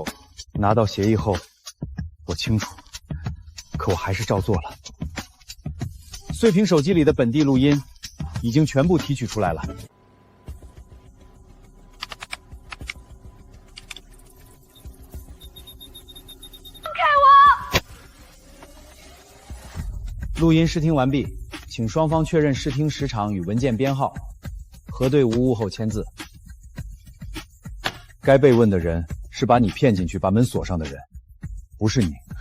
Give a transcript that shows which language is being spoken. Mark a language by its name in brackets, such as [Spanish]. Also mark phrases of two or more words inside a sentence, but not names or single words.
[Chinese] 拿到协议后，我清楚，可我还是照做了。穗萍手机里的本地录音已经全部提取出来了。放開我！錄音試聽完畢，請雙方確認試聽時長與文件編號，核對無誤後簽字。該被問的人是把你騙進去把門鎖上的人，不是你。